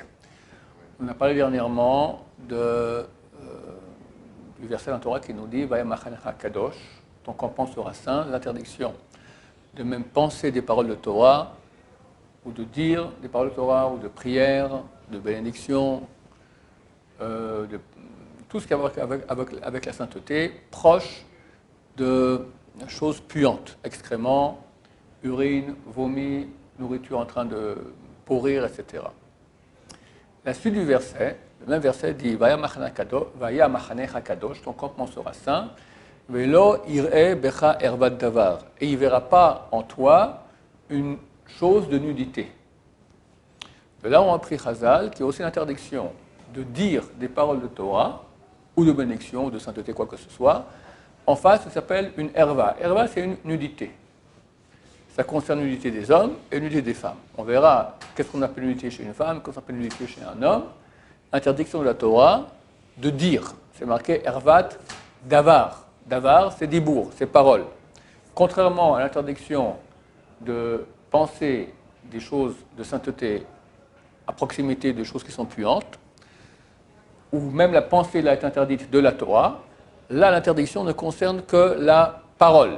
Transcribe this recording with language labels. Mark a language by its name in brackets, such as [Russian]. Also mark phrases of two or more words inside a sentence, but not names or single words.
[French] On a parlé dernièrement du verset dans la Torah qui nous dit [Hebrew] והיה מחניך קדוש, [French] ton campement sera saint, l'interdiction de même penser des paroles de Torah, ou de dire des paroles de Torah, ou de prière, de bénédiction, de tout ce qui a à voir avec la sainteté, proche de choses puantes, excréments, urine, vomi, nourriture en train de pourrir, etc. La suite du verset, le même verset dit [Hebrew] והיה מחניך קדוש, [French] ton campement sera saint, [Hebrew] ולא יראה בך ערות דבר, [French] et il ne verra pas en toi une chose de nudité. De là, on a appris Chazal, qui a aussi l'interdiction de dire des paroles de Torah, ou de bénédiction, ou de sainteté, quoi que ce soit. En face, ça s'appelle une erva. Erva, c'est une nudité. Ça concerne l'unité des hommes et l'unité des femmes. On verra qu'est-ce qu'on appelle l'unité chez une femme, qu'est-ce qu'on appelle l'unité chez un homme. Interdiction de la Torah de dire. C'est marqué [Hebrew] ערות דבר. [French] Davar, c'est dibour, c'est parole. Contrairement à l'interdiction de penser des choses de sainteté à proximité de choses qui sont puantes, ou même la pensée là est interdite de la Torah, là, l'interdiction ne concerne que la parole.